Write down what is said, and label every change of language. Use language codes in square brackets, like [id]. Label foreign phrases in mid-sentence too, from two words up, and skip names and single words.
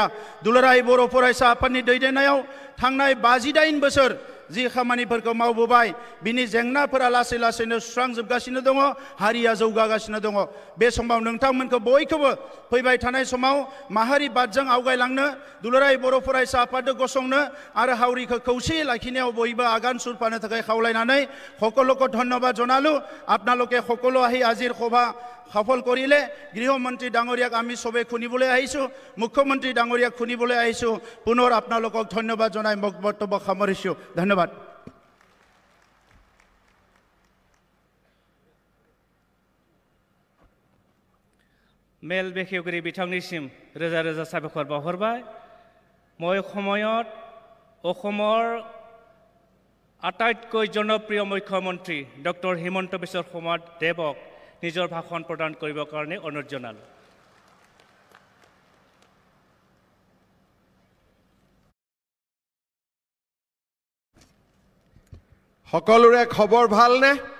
[brx] दुलाराय बर' फरायसा आफादनि दैदेननायाव थांनाय 58 बोसोर जि खामानिफोरखौ मावबोबाय, बिनि जेंनाफोरा लासै लासैनो सुस्रांजोबगासिनो दङ, हारिया जौगागासिनो दङ। बे समाव नोंथांमोनखौ बयखौबो फैबाय थानाय समाव माहारि बादजों आवगायलांनो, दुलाराय बर' फरायसा आफादजों गसंनो आरो हावरिखौ खौसेयै लाखिनायाव बयबो आगान सुरफानो थाखाय खावलायनानै [as] সকলোকে ধন্যবাদ জনালো। আপোনালোকে সকলো আহি আজিৰ সভা সফল কৰিলে। গৃহমন্ত্ৰী ডাঙৰীয়াক আমি সবে শুনিবলৈ আহিছোঁ, মুখ্যমন্ত্ৰী ডাঙৰীয়াক শুনিবলৈ আহিছোঁ। পুনৰ আপোনালোকক ধন্যবাদ জনাই মোক বক্তব্য সামৰিছোঁ। ধন্যবাদ। [brx] मेल बेखेवगिरि बिथांनिसिम रोजा रोजा साबायखर बावहरबाय। [as] মই সময়ত অসমৰ আটাইতকৈ জনপ্ৰিয় মুখ্যমন্ত্ৰী ডক্টৰ হিমন্ত বিশ্ব শৰ্মা দেৱক নিজৰ ভাষণ প্ৰদান কৰিবৰ কাৰণে অনুৰোধ জনালোঁ। সকলোৰে খবৰ ভালনে?